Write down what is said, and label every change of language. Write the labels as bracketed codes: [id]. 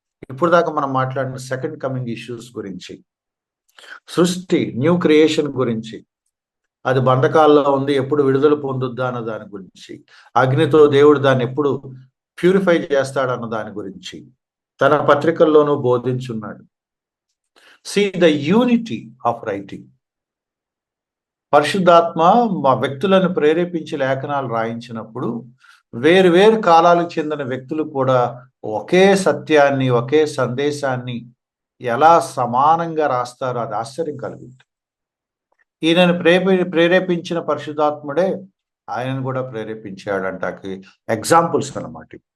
[te] ఇప్పుడు దాకా మనం మాట్లాడిన సెకండ్ కమింగ్ ఇష్యూస్ గురించి, సృష్టి న్యూ క్రియేషన్ గురించి, అది బంధకాల్లో ఉంది, ఎప్పుడు విడుదల పొందుద్దా అన్న దాని గురించి, అగ్నితో దేవుడు దాన్ని ఎప్పుడు ప్యూరిఫై చేస్తాడన్న దాని గురించి తన పత్రికల్లోనూ బోధించున్నాడు. [en] See the unity of writing. [te] పరిశుద్ధాత్మ మా వ్యక్తులను ప్రేరేపించి లేఖనాలు రాయించినప్పుడు వేరు వేరు కాలాలకు చెందిన వ్యక్తులు కూడా ఒకే సత్యాన్ని, ఒకే సందేశాన్ని ఎలా సమానంగా రాస్తారో అది ఆశ్చర్యం కలుగుతుంది. ఈయనను ప్రేరేపించిన పరిశుద్ధాత్ముడే ఆయనను కూడా ప్రేరేపించాడంటాకి ఎగ్జాంపుల్స్ అన్నమాట.